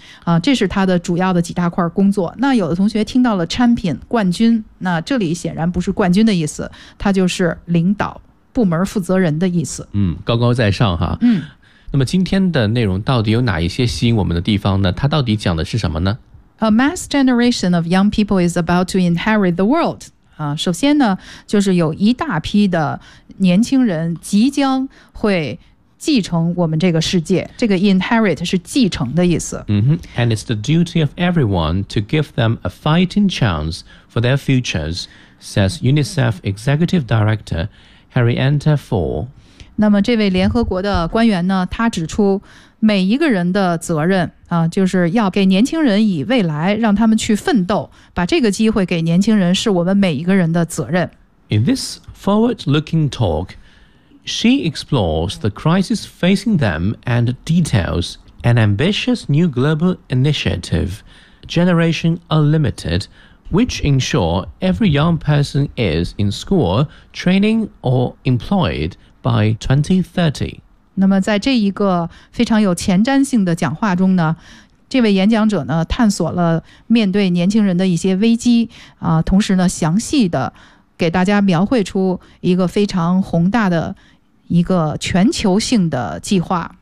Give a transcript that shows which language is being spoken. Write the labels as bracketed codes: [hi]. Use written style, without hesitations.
[zh] 啊，这是他的主要的几大块工作。那有的同学听到了 champion 冠军，那这里显然不是冠军的意思，他就是领导部门负责人的意思。高高在上哈。嗯。那么今天的内容到底有哪一些吸引我们的地方呢？它到底讲的是什么呢？ [en] A mass generation of young people is about to inherit the world. [zh] 首先呢，就是有一大批的年轻人即将会继承我们这个世界。这个 inherit 是继承的意思。 [en] And it's the duty of everyone to give them a fighting chance for their futures, says UNICEF Executive Director Henrietta Ford. [zh] 那么这位联合国的官员呢，他指出每一个人的责任啊，就是要给年轻人以未来，让他们去奋斗，把这个机会给年轻人是我们每一个人的责任。 [en] In this forward-looking talk, she explores the crisis facing them and details an ambitious new global initiative, Generation Unlimited, which ensure every young person is in school, training or employed,By 2030. [zh] 那么在这一个非常有前瞻性的讲话中呢，这位演讲者呢探索了面对年轻人的一些危机啊，同时呢详细的给大家描绘出一个非常宏大的一个全球性的计划。